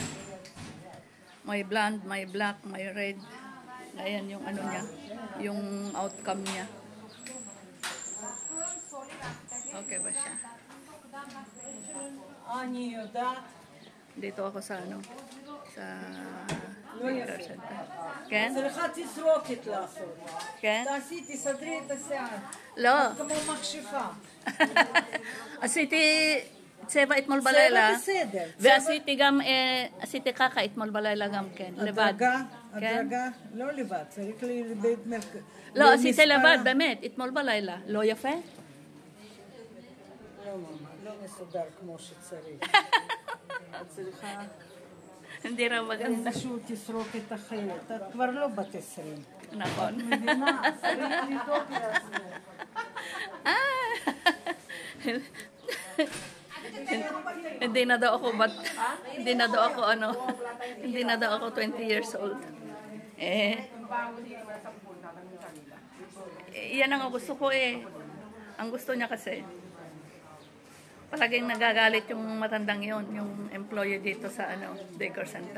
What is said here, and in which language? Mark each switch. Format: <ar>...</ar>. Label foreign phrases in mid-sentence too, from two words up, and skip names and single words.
<tl>May blonde, may black, may red. Ayan yung niya, yung outcome niya. Okay ba siya? Dito ako sa sa Baker Center.</tl> <he>כן? צריכה תסרוקת לעשות. כן? תעשי, תסדרי את השיער. לא. כמו מכשפה. עשיתי צבע אתמול בלילה. צבע בסדר. ועשיתי גם, עשיתי ככה אתמול בלילה גם כן, לבד. הדרגה, לא לבד, צריך לבית מרכז. לא, עשיתי לבד, באמת, אתמול בלילה. לא יפה? לא, מאמא, לא מסודר כמו שצריך. את צריכה...</he> <tl>hindi raw maganda.</tl> <he>איזשהו תסרוקת אחרת. את כבר לא בת 20. נכון. את מבינה? צריך לדאוג לעצמו.</he> <tl>Hindi na daw ako hindi na daw ako hindi na daw ako 20</tl> <en>years old.</en> <tl>Yan ang gusto ko Ang gusto niya kasi palaging nagagalit yung matandang yon, yung employee dito sa Baker Center.</tl>